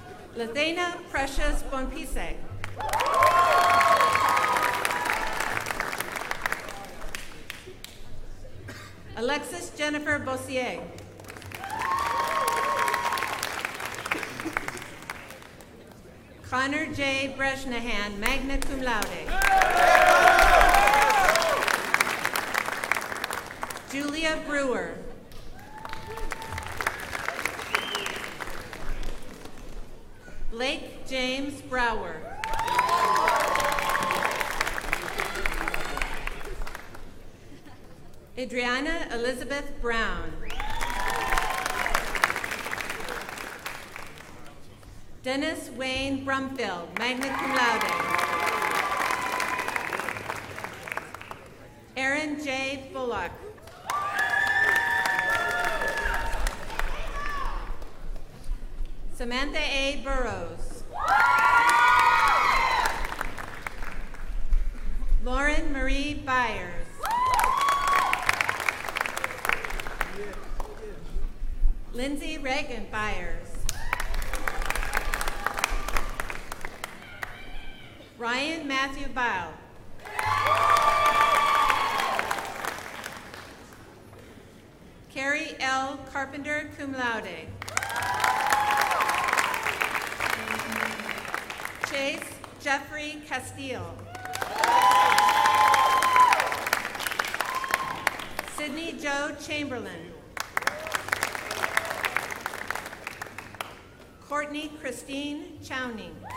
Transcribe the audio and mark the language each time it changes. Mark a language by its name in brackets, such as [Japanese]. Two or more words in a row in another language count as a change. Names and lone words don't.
[English] Lathena Precious Bonpise. Alexis Jennifer Bossier. Connor J. Breshnahan, [Latin] magna cum laude. [English] Julia Brewer. Blake James Brower. Adriana Elizabeth Brown. Dennis Wayne Brumfield, [Latin] magna cum laude. [English] Aaron J. Bullock. Samantha A. Burrows. Lauren Marie Byers. Lindsay Reagan Byers. Ryan Matthew Bile. Carrie L. Carpenter, [Latin] cum laude. [English] Chase Jeffrey Castile. Sydney Joe Chamberlain. Courtney Christine Chowning.